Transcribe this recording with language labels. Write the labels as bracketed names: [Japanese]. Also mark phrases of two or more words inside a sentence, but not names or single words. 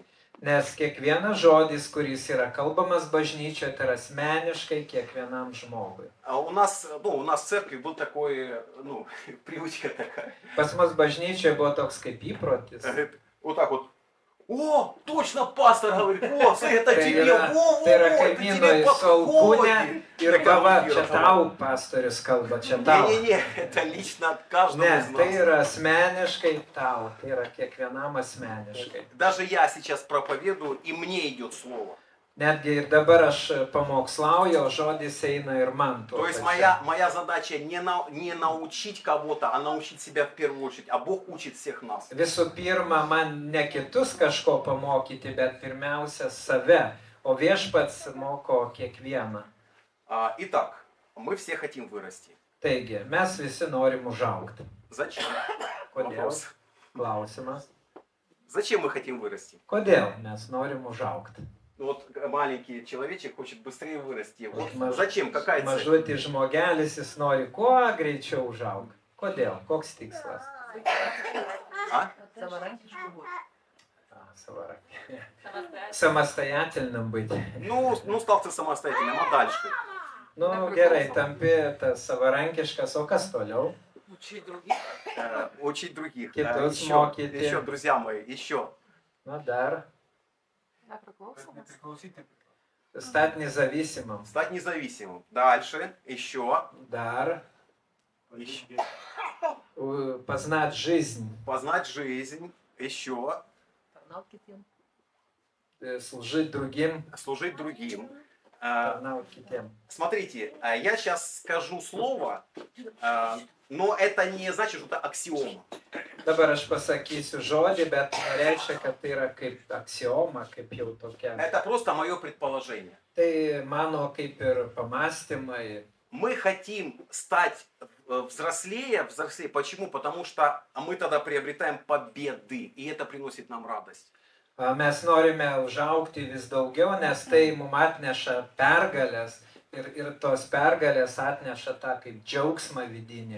[Lithuanian] Nes kiekvienas žodis, kuris yra kalbamas bažnyčioje, tai yra asmeniškai kiekvienam žmogui. [Russian] У нас в церкви был такой, привычка такая. [Lithuanian] Pas mus bažnyčioje buvo toks kaip įprotis. [Russian] Вот так вот. О, точно пастор говорит, о, это тебе, [Lithuanian] Tai yra kaimyno į salkūnę ir kava, čia tau pastorius kalba, čia tau. [Russian] Не, это лично от каждого [Lithuanian] Ne, [Russian] из [Lithuanian] tai [Russian] нас. [Lithuanian] yra asmeniškai tau, tai yra kiekvienam asmeniškai. [Russian] Даже я сейчас проповедую, и мне идет слово. [Lithuanian] Netgi ir dabar aš pamokslauju, o žodis eina ir man. [Russian] То есть моя задача не научить кого-то, а научить себя в первую очередь. А Бог учит всех нас. [Lithuanian] Visų pirma, man ne kitus kažko pamokyti, bet pirmiausia save, o viešpats moko kiekvieną. [Russian] Итак, мы все хотим вырасти. [Lithuanian] Taigi, mes visi norim užaugti. [Russian] Зачем? [Lithuanian] Kodėl? [Russian] Вопрос. [Lithuanian] Klausimas. [Russian] Зачем мы хотим вырасти? [Lithuanian] Kodėl mes norim užaugti? [Russian] Вот маленький человечек хочет быстрее вырасти. Вот [Lithuanian] Maž- [Russian] зачем? Какая цель? [Lithuanian] Mažutis žmogelis, jis nori kuo greičiau užaugti. Kodėl? Koks tikslas? [Russian] А? Самостоятельным быть. Ну, стал ты самостоятельным, а дальше? [Lithuanian] Nu, gerai, tampi tas savarankiškas, o kas toliau? [Russian] Учить других. Учить других. [Lithuanian] Kitus [Russian] Еще, [Lithuanian] mokyti. [Russian] друзья мои, еще. [Lithuanian] Nu, dar. [Russian] Стать независимым. Стать независимым. Дальше, еще. Dar. Познать жизнь. Познать жизнь. Еще. Служить другим. Служить другим. [Lithuanian] Tarnaut kitiem. [Russian] Смотрите, я сейчас скажу слово, но это не значит, что это аксиома. [Lithuanian] Dabar aš pasakysiu žodį, bet nereiškia, kad tai yra kaip aksioma, kaip jau tokia. [Russian] Это просто мое предположение. [Lithuanian] Tai mano kaip ir pamastymai. [Russian] Мы хотим стать взрослее. Почему? Потому что мы тогда приобретаем победы, и это приносит нам радость. [Lithuanian] Mes norime užaugti vis daugiau, nes tai mums atneša pergalės ir tos pergalės atneša tą kaip džiaugsmą vidinį.